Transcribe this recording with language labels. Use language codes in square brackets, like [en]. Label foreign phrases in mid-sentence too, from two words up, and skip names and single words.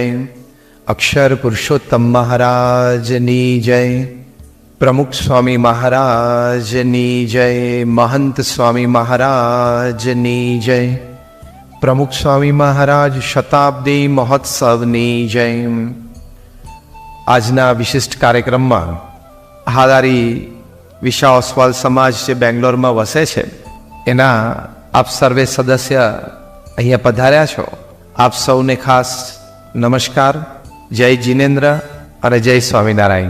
[gu] અક્ષર પુરુષોત્તમ મહારાજની જય। પ્રમુખ સ્વામી મહારાજની જય। મહંત સ્વામી મહારાજની જય। પ્રમુખ સ્વામી મહારાજ શતાબ્દી મહોત્સવની જય। આજના વિશિષ્ટ કાર્યક્રમમાં હાલારી વિશા ઓસવાલ સમાજ જે બેંગ્લોરમાં વસે છે એના આપ સર્વે સદસ્ય અહીંયા પધાર્યા છો, આપ સૌને ખાસ નમસ્કાર, જય જીનેન્દ્ર અને જય સ્વામિનારાયણ.